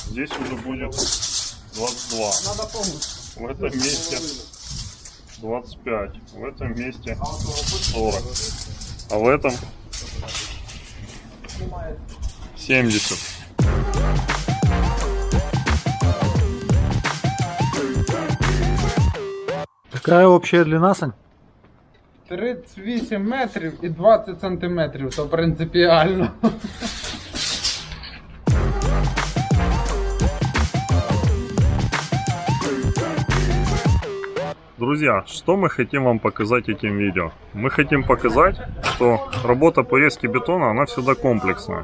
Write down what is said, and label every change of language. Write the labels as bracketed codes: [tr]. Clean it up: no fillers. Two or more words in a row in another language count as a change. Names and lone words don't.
[ru] Здесь уже будет 22. В этом месте 25. В этом месте 40. А в этом 70. Какая общая длина, Сань? [uk] 38 метрів і 20 сантиметрів, то принципіально. [ru] Друзья, что мы хотим вам показать этим видео? Мы хотим показать, что работа по резке бетона, она всегда комплексная.